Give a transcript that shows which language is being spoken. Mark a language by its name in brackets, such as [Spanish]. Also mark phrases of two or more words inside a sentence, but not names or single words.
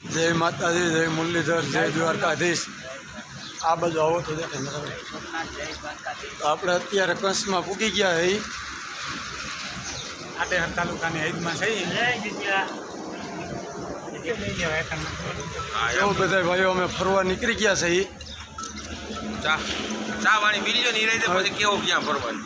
[Hindi] जय माताजी, जय मुरलीधर, जय द्वारकाधीश। [Gujarati] આ બાજુ આવો તો દેખે તો આપણે અત્યારે કંસમાં પૂગી ગયા હઈ આટેહર તાલુકાની હૈદમાં છે એવું બધા ભાઈઓ અમે ફરવા નીકળી ગયા છે ચા વાળી મિલ્યો ની રહી પછી કેવો ક્યાં ફરવાનું